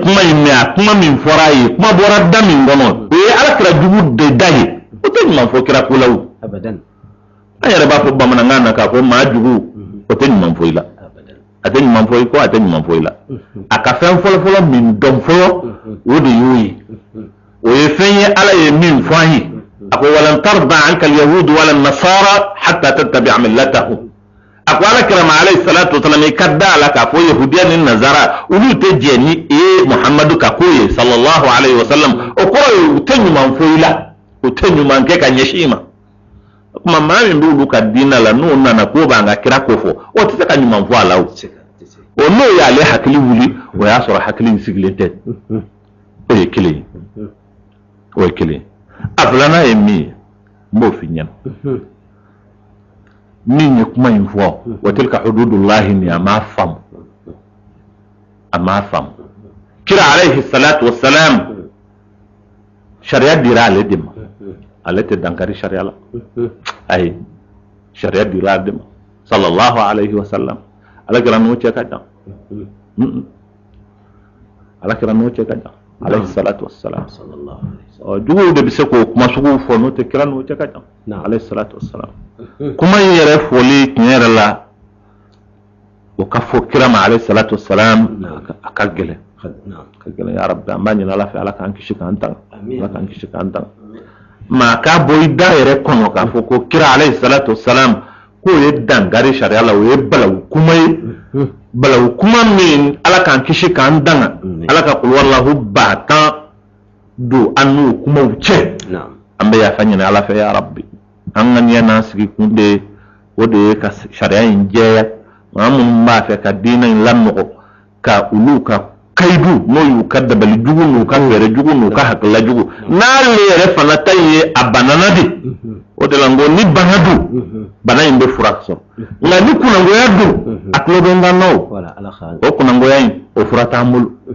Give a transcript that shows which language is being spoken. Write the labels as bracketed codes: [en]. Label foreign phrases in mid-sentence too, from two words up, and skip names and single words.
[bm] kuma in mɛn a kuma min fɔra a ye kuma bɔra da min kɔnɔ o ye ala kira jugu de da ye o tɛ ɲuman fɔ kira ko la o an yɛrɛ b'a fɔ bamanankan na k'a fɔ maa jugu o tɛ ɲuman fɔ i la a tɛ ɲuman fɔ i kɔ a tɛ ɲuman fɔ i la a ka fɛn fɔlɔfɔlɔ min dɔn fɔlɔ o de y'o ye o ye fɛn ye ala ye min fɔ an ye a ko walan [ar] ترضى عنك اليهود ولا النصارى حتى تتبع ملتهم [bm] a ko ala kira ma [ar] عليه الصلاة والسلام [bm] i ka da la k'a fɔ yahudiya ni nazara olu tɛ jɛ ni muhammadu ka ko ye [ar] صلى الله عليه وسلم [bm] o kɔrɔ ye u tɛ ɲuman fɔ i la u tɛ ɲuman kɛ ka ɲɛsin i ma kuma maa min b'olu ka diinɛ la n'o nana k'o b'an ka kira ko fɔ o tɛ se ka ɲuman fɔ a la o n'o y'ale hakili wuli o y'a sɔrɔ hakili in sigilen tɛ o ye kelen ye o ye kelen ye a filanan ye min ye n b'o f'i ɲɛna min ye kuma in fɔ [ar] وتلك حدود الله [bm] ni a m'a faamu kira [ar] عليه الصلاة والسلام [bm] sariya dira ale de ma ale tɛ dankari sariya la ayi sariya dira ale de ma [ar] صلى الله عليه وسلم [bm] ala kira n'o cɛ ka jan ala kira n'o cɛ ka jan [ar] عليه الصلاة والسلام [bm] juguw de bɛ se k'o kuma suguw fɔ n'o tɛ kira n'o cɛ ka jan [ar] عليه الصلاة والسلام [bm] kuma in yɛrɛ fɔli tiɲɛ yɛrɛ la o ka fɔ kira ma [ar] عليه الصلاة والسلام [bm] a ka gɛlɛn [ar] يا رب [bm] an b'a ɲini ala fɛ ala k'an kisi k'an tanga maa k'a bɔ i da yɛrɛ kɔnɔ k'a fɔ ko kira [ar] عليه الصلاة والسلام [bm] k'o ye dankari sariya la o ye balawu kuma ye balawu kuma min ala k'an kisi k'an tanga ala ka [ar] قل هو الله [bm] 10 don an n'o kumaw cɛ an bɛ yafa ɲini ala fɛ [ar] يا رب [bm] an ka ɲɛ n'an sigi kun de o de ye ka sariya in jɛya maa minnu b'a fɛ ka diinɛ in lanɔgɔ ka olu ka kayidu n'o y'u ka dabali jugu n'u ka fɛɛrɛ jugu n'u ka hakilila jugu n'ale yɛrɛ fana ta ye a banana de o de la n ko ni bana don bana in bɛ fura sɔrɔ nka ni kunangoya don a tulo bɛ n kan na o kunangoya in o fura t'an bolo